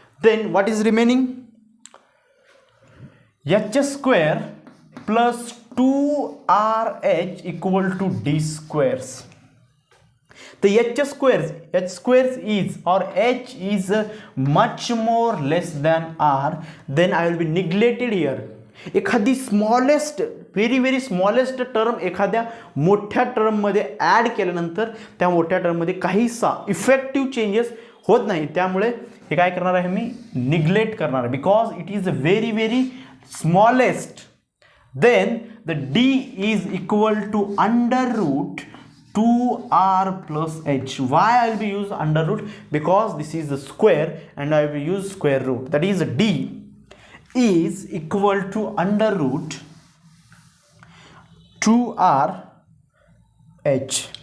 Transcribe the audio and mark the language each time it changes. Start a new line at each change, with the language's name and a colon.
English: Then what is remaining? H square plus 2RH equal to D squares. The H squares is, or H is much more less than R. Then I will be neglected here.
Marathi: एखादी smallest very smallest term एखाद्या मोठ्या टर्ममध्ये add केल्यानंतर त्या मोठ्या टर्ममध्ये काहीसा effective changes होत नाही, त्यामुळे हे काय करणार आहे मी निग्लेक्ट करणार आहे,
English: Because it is very smallest. Then the D is equal to under root 2R plus H. Why I will be use under root? Because this is the square and I will use square root. That is D is equal to under root 2R H.